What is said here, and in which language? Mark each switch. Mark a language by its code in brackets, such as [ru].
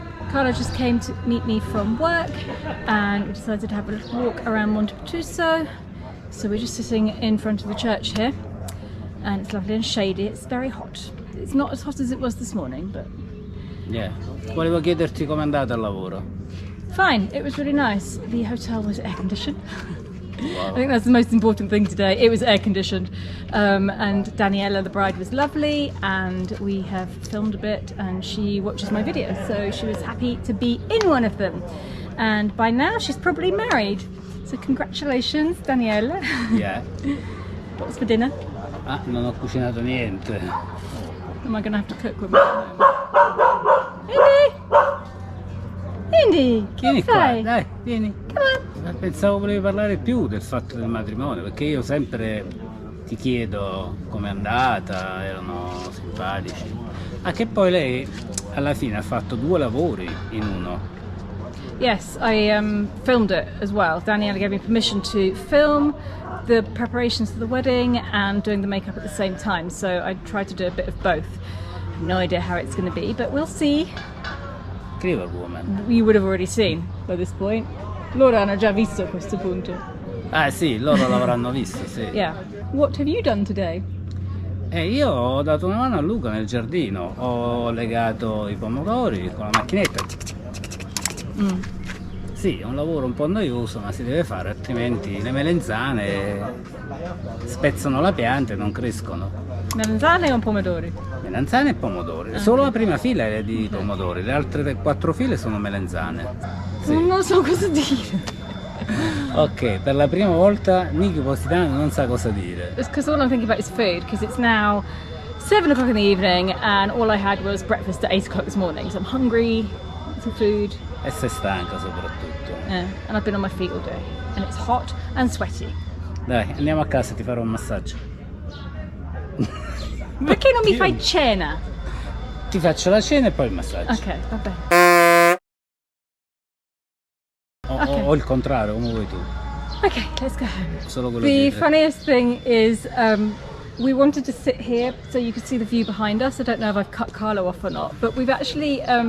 [en] Carlo just came to meet me from work and we decided to have a little walk around Monte Petuso. So So we're just sitting in front of the church here, and it's lovely and shady. It's very hot. It's not as hot as it was this morning, but Yeah. [it] Volevo chiederti com'è andata il lavoro. [en] fine. It was really nice. The hotel was air conditioned. Wow. I think that's the most important thing today. It was air conditioned, and Daniela, the bride, was lovely, and we have filmed a bit, and she watches my videos, so she was happy to be in one of them. And by now she's probably married. So congratulations, Daniela. Yeah. What was for dinner? [it] Ah, non ho cucinato niente. [en] Am I going to have to cook when we're home? Indy! [it] Vieni Che qua, fai? dai, vieni. [en] Come on. [it] Pensavo volevi parlare più del fatto del matrimonio, perché io sempre ti chiedo com'è andata, erano simpatici. Ah, che poi lei alla fine ha fatto 2 lavori in uno. [en] Yes, I filmed it as well. Daniela gave me permission to film the preparations for the wedding and doing the makeup at the same time, so I tried to do a bit of both. No idea how it's going to be, but we'll see. Clever woman. You would have already seen by this point. [it] Loro hanno già visto a questo punto. Ah sì, loro l'avranno visto, sì. [en] Yeah. What have you done today? [it] Io ho dato una mano a Luca nel giardino, ho legato i pomodori con la macchinetta. Sì, è un lavoro un po' noioso, ma si deve fare, altrimenti le melanzane spezzano la pianta e non crescono. Melanzane o pomodori? Melanzane e pomodori, solo la prima fila è di pomodori, le altre 4 file sono melanzane. Sì. Non so cosa dire. Ok, per la prima volta Nicki Positano non sa cosa dire. [en] It's because all I'm thinking about is food, because it's now 7 o'clock in the evening and all I had was breakfast at 8 o'clock this morning, so I'm hungry, some food. [it] E sei stanca soprattutto. [en] And I've been on my feet all day, and it's hot and sweaty. [it] Dai, andiamo a casa, ti farò un massaggio. Perché non mi fai cena? Ti faccio la cena e poi il massaggio. Ok, va bene. O il contrario, come vuoi tu. [en] Okay, let's go home. [it] Solo quello [en] The [it] di [en] funniest thing is we wanted to sit here so you could see the view behind us. I don't know if I've cut Carlo off or not, but we've actually